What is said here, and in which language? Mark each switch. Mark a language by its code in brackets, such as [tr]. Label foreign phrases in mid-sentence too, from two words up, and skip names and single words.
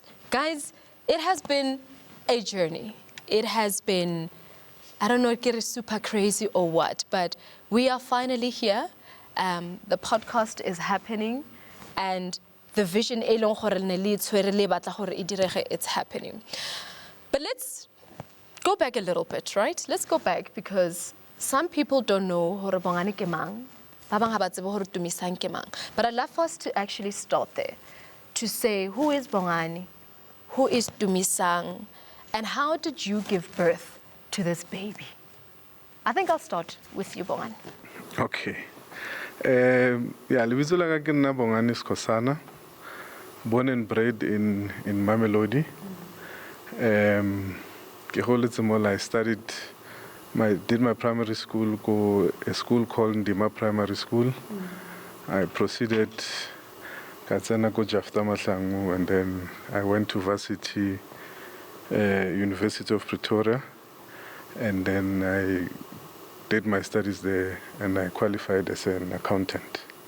[en] Guys, it has been a journey. It has been, I don't know, it gets super crazy or what, but we are finally here. The podcast is happening and the vision it's happening. But let's go back a little bit, right? Let's go back because some people don't know [st] hore Bongani ke mang, ba bang ha ba tsebe hore Tumisang ke mang. [en] But I'd love for us to actually start there, to say who is Bongani, who is Tumisang, and how did you give birth to this baby? I think I'll start with you, Bongani. [st] Okay. Lebitso la ka ke nna Bongani Skosana, [en] born and bred in Mamelodi. [st] Ke holetse mo [en] I did my primary school go a school called Ndima Primary School. I proceeded Katsena go Jafta Mahlangu, and then I went to varsity University of Pretoria, and then I did my studies there and I qualified as an accountant.